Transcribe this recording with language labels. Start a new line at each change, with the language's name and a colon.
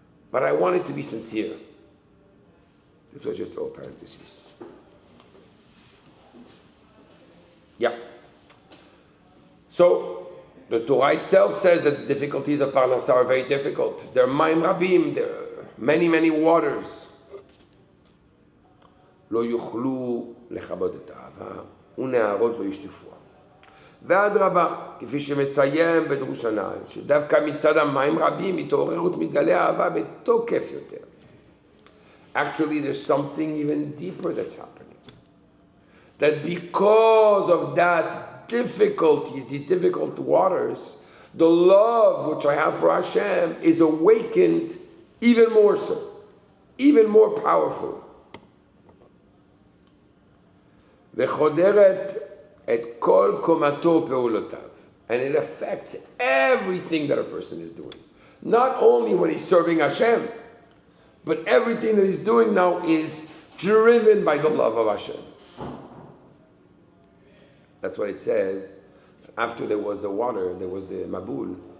English: But I want it to be sincere. This was just all parentheses. Yeah. So, the Torah itself says that the difficulties of Parnasa are very difficult. There are
Hebrew: מים רבים,
English: there are many, many waters.
Hebrew: לא יוכלו לכבות את האהבה, ונהרות לא ישטפוה. ואדרבה, כפי שמסיים בדרוש הנ"ל, שדווקא מצד המים רבים מתעוררות מתגלה אהבה בתוקף יותר.
English: Actually, there's something even deeper that's happening. That because of that difficulties, these difficult waters, the love which I have for Hashem is awakened even more so, even more powerfully.
Hebrew: וחודרת את כל קומתו ופעולותיו.
English: And it affects everything that a person is doing. Not only when he's serving Hashem, but everything that he's doing now is driven by the love of Hashem. That's what it says. After there was the water, there was the Mabul.